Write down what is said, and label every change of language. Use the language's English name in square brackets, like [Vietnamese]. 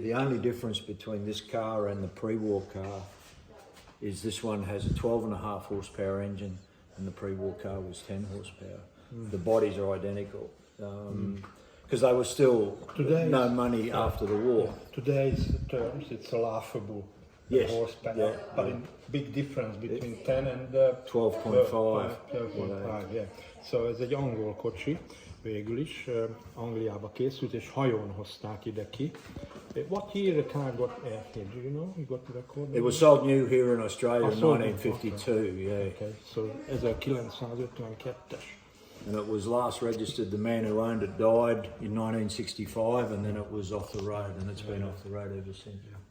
[English] The only difference between this car and the pre-war car is this one has a 12.5 horsepower engine and the pre-war car was 10 horsepower. The bodies are identical. Because they were still no money after the war. Today's terms, it's a laughable Yes, horsepower, yeah, but in big difference between 10 and 12.5. 12.5, yeah. [Hungarian] So ez egy angol kocsi, végül is, Angliába készült, és hajón hozták ide ki. [English] What year the car got airfare? Do you know? You got the record? It was sold new here in Australia in sold 1952, yeah. Okay, so 1952-es. And it was last registered, the man who owned it died in 1965 and then it was off the road and it's been off the road ever since.